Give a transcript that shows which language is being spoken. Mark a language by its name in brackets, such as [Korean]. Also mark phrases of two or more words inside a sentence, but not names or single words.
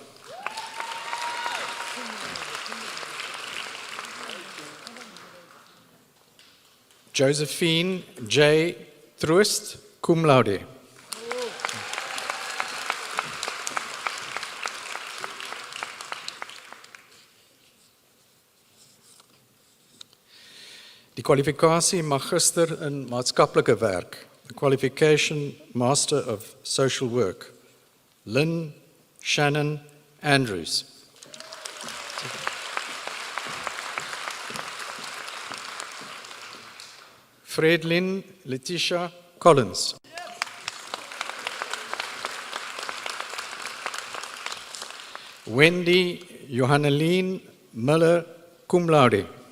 [Afrikaans] Josephine J. Troost, [Latin] cum laude. [Afrikaans] Die kwalifikasie magister in maatskaplike werk, [English] the qualification master of social work, Lynn Shannon Andrews. Fredlyn Letitia Collins. Wendy Johanneline Miller, [Latin] cum laude.